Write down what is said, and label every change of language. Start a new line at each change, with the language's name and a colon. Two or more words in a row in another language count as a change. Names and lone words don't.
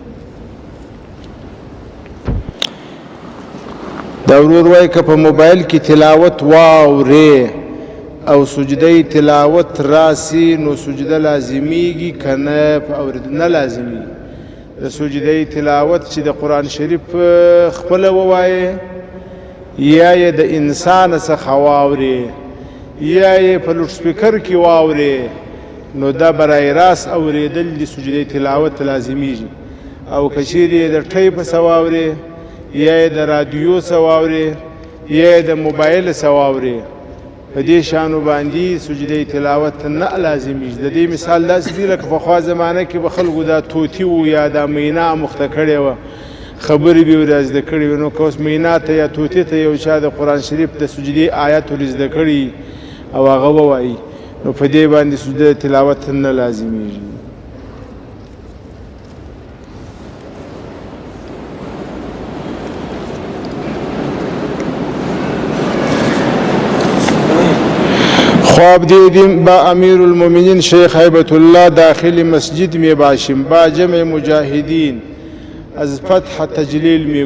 Pashto: دا ورور وایي که په موبایل کې تلاوت واورې او سجده تلاوت راسي نو سجده لازمیږي که نه په اورېدو نه لازمیږي د سجده تلاوت چې د قرآن شریف خپله ووایې یا یې د انسان څخه واورې یا یې په لوډ سپیکر کې واورې نو دا برای راست اورېدل د سجده تلاوت لازمیږي او که چیرې یې د ټیپ څه واورې یا یې د رادیو څه واورې یا یې د موبایل څه واورې په دې شانو باندې سجده تلاوت نه لازمیږي د دې مثال داسې دی لکه پخوا زمانه کې به خلکو دا طوطي و یا دا مینا مخته کړې وه خبرې به یې ورې زده کړې وې نو که اوس مینا ته یا طوطي ته یو چا د قرآن شریف د سجدې آیات ور زده کړي او هغه ووایي نو په دې باندې سجده تلاوت نه لازمیږي
Persian: خواب دیدیم با امیر المؤمنین شیخ هیبت الله داخل مسجد می باشیم با جمع مجاهدین از فتح تجلیل می